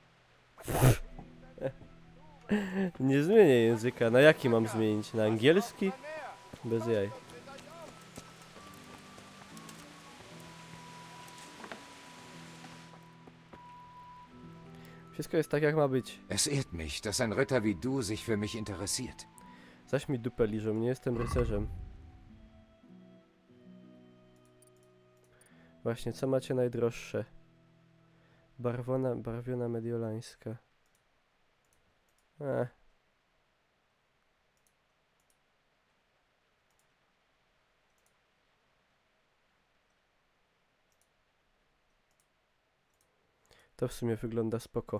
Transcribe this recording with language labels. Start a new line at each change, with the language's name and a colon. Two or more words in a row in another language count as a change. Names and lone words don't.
Polish: Nie zmienię języka. Na jaki mam zmienić? Na angielski? Bez jaj. Wszystko jest tak, jak ma być.
German: Es ehrt mich, dass ein Ritter wie du sich für mich interessiert.
Polish: Zaś mi dupę liżą, nie jestem rycerzem. Właśnie, co macie najdroższe? Barwiona mediolańska. To w sumie wygląda spoko.